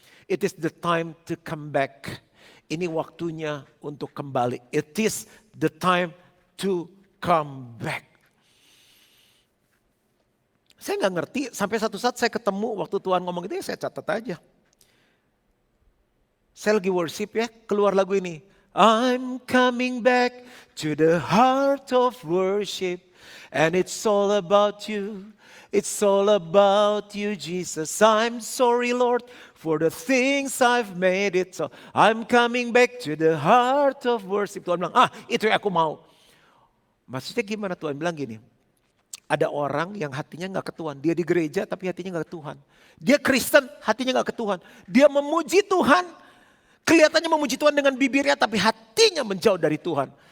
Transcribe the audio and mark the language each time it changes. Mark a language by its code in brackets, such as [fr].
[en] It is the time to come back. [id] Ini waktunya untuk kembali. [en] It is the time to come back. [id] Saya nggak ngerti, sampai satu saat saya ketemu waktu Tuhan ngomong itu, ya saya catat aja. Saya lagi worship ya, keluar lagu ini. [en] I'm coming back to the heart of worship. And it's all about you. It's all about you, Jesus. I'm sorry, Lord, for the things I've made it. So I'm coming back to the heart of worship. [id] Tuhan bilang, itu yang aku mau. Maksudnya gimana? Tuhan bilang gini. Ada orang yang hatinya gak ke Tuhan. Dia di gereja tapi hatinya gak ke Tuhan. Dia Kristen, hatinya gak ke Tuhan. Dia memuji Tuhan. Kelihatannya memuji Tuhan dengan bibirnya tapi hatinya menjauh dari Tuhan.